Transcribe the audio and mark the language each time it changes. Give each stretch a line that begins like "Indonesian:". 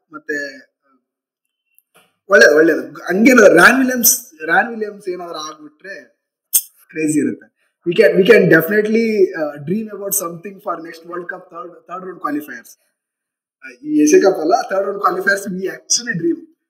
Kannada: ಮತ್ತೆ ಒಳ್ಳೇದು ಹಂಗೇನಾದ್ರು ran Williams ಏನಾದ್ರು ಆಗ್ಬಿಟ್ರೆ ಕ್ರೇಜಿ ಇರುತ್ತೆ.
English: we can definitely dream about something for next World Cup third round qualifiers. ಈ Asia cup ಅಲ್ಲ, third round qualifiers we actually dream.